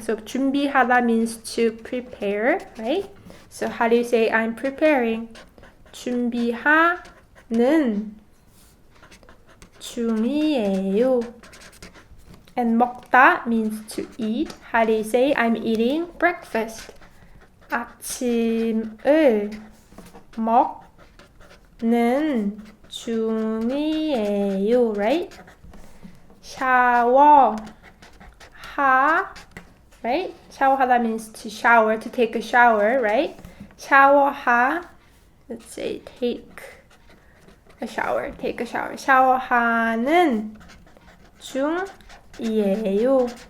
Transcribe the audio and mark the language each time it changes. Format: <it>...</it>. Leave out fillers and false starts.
<en>So 준비하다 means to prepare, right? So how do you say I'm preparing?</en> <ko>준비하는 중이에요.</ko> <en>And 먹다 means to eat. How do you say I'm eating breakfast?</en> <ko>아침을 먹는 중이에요,</ko> <en>right?</en> <ko>샤워하,</ko> <en>right? 샤워하다 means to shower, to take a shower, right? 샤워하, let's say take a shower, take a shower.</en> <ko>샤워하는 중이에요.</ko>